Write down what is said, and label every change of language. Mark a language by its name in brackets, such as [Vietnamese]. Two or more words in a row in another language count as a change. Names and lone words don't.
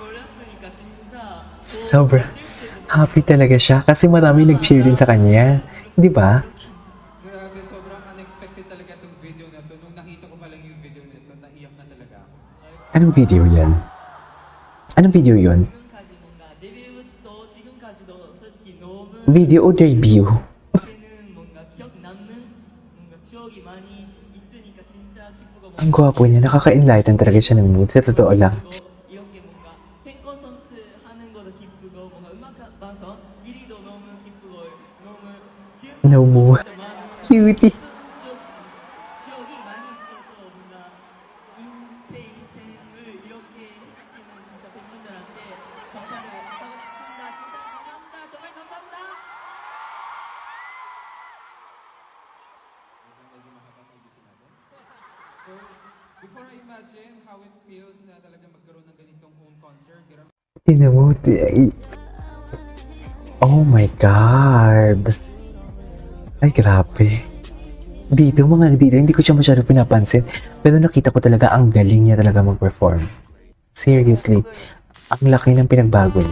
[Filipino] Sobrang happy talaga siya kasi marami nag-cheer din sa kanya. Di ba? Grabe, sobrang unexpected talaga itong video na to. Nung nakita ko pa lang yung video na ito, naiyak na talaga ako. Anong video yan? Anong video yun? [Korean] 지금까지 뭔가 데뷔부터 지금까지도 솔직히 너무 [Filipino] Video o debut? [Korean] 는 뭔가 기억 남는 뭔가 추억이 많이 있으니까 진짜 기쁘고 [Filipino] Ang gwapo niya. Nakaka-enlighten talaga siya ng mood. Sa totoo lang. [Korean] 이렇게 뭔가 팬 콘서트 하는 것도 기쁘고 뭔가 음악 방송 1위도 너무 기쁘고 너무 지금 No mo. 진짜 많은 [Filipino] Cutie. [Korean] 추억이 많이 있어서 뭔가 제 인생을 이렇게 해주시는 진짜 팬분들한테 감사를 하고 싶습니다. 진짜 감사합니다. 정말 감사합니다. [Filipino] Medyo makakasabi natin. [English] So, before I imagine how it feels [Filipino] na talaga magkaroon ng ganitong [English] home concert, grabe [Filipino] Tingnan mo. [English] Oh my God. [Filipino] Ay, grabe. Dito, hindi ko siya masyado pinapansin. Pero nakita ko talaga ang galing niya talaga mag-perform. Seriously, ang laki ng pinagbago niya.